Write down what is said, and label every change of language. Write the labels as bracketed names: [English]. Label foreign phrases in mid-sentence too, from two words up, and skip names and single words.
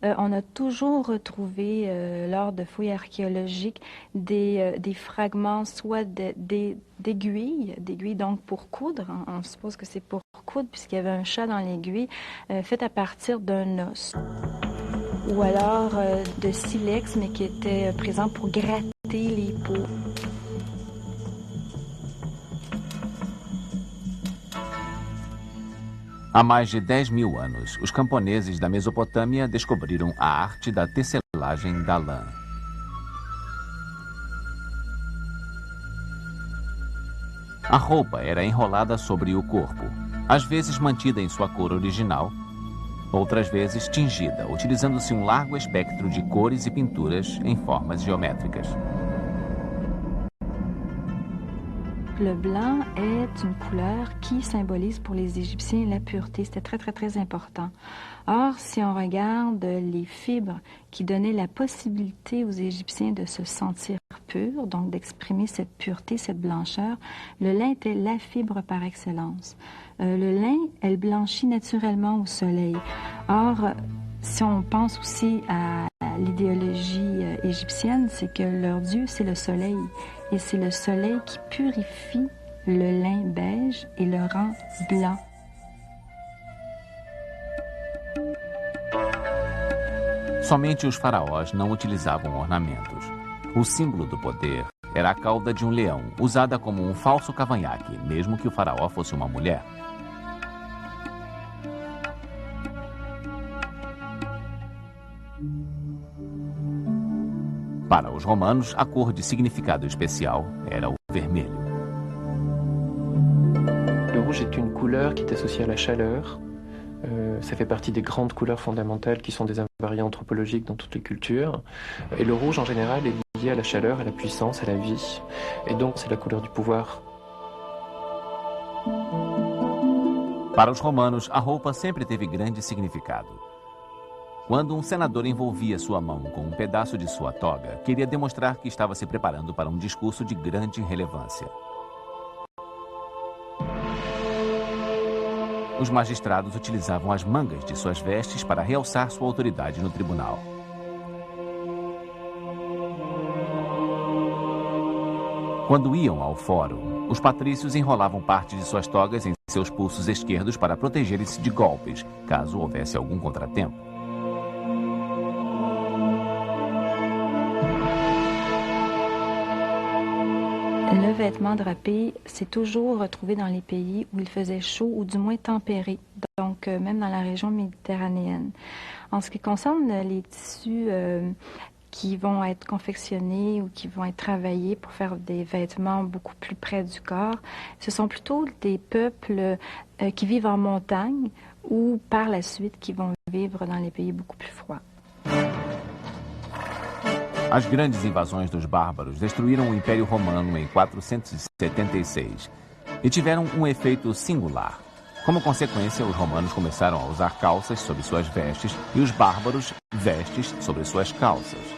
[French] on a toujours retrouvé, lors de fouilles archéologiques, des fragments soit d'aiguilles donc pour coudre. On suppose que c'est pour coudre puisqu'il y avait un chat dans l'aiguille, fait à partir d'un os. Ou alors de silex, mais qui était présent pour gratter les peaux. [Portuguese] Há mais de 10.000 anos, os camponeses da Mesopotâmia descobriram a arte da tecelagem da lã. A roupa era enrolada sobre o corpo, às vezes mantida em sua cor original, outras vezes tingida, utilizando-se um largo espectro de cores e pinturas em formas geométricas. [French] Le blanc est une couleur qui symbolise pour les Égyptiens la pureté. C'était très, très, très important. Or, si on regarde les fibres qui donnaient la possibilité aux Égyptiens de se sentir purs, donc d'exprimer cette pureté, cette blancheur, le lin était la fibre par excellence. Le lin, elle blanchit naturellement au soleil. Or, si on pense aussi à l'idéologie égyptienne, c'est que leur dieu, c'est le soleil. Et c'est le soleil qui purifie le lin beige et le rend blanc. [Portuguese] Somente os faraós não utilizavam ornamentos. O símbolo do poder era a cauda de um leão, usada como um falso cavanhaque, mesmo que o faraó fosse uma mulher. Para os romanos, a cor de significado especial era o vermelho. [French] Le rouge est une couleur qui est associée à la chaleur. Ça fait partie des grandes couleurs fondamentales qui sont des invariants anthropologiques dans toutes les cultures. Et le rouge, en général, est lié à la chaleur, à la puissance, à la vie. Et donc, c'est la couleur du pouvoir. [Portuguese] Para os romanos, a roupa sempre teve grande significado. Quando um senador envolvia sua mão com um pedaço de sua toga, queria demonstrar que estava se preparando para um discurso de grande relevância. Os magistrados utilizavam as mangas de suas vestes para realçar sua autoridade no tribunal. Quando iam ao fórum, os patrícios enrolavam parte de suas togas em seus pulsos esquerdos para protegerem-se de golpes, caso houvesse algum contratempo. [French] Le vêtement drapé s'est toujours retrouvé dans les pays où il faisait chaud ou du moins tempéré, donc même dans la région méditerranéenne. En ce qui concerne les tissus qui vont être confectionnés ou qui vont être travaillés pour faire des vêtements beaucoup plus près du corps, ce sont plutôt des peuples qui vivent en montagne ou par la suite qui vont vivre dans les pays beaucoup plus froids. [Portuguese] As grandes invasões dos bárbaros destruíram o Império Romano em 476 e tiveram um efeito singular. Como consequência, os romanos começaram a usar calças sobre suas vestes e os bárbaros vestes sobre suas calças.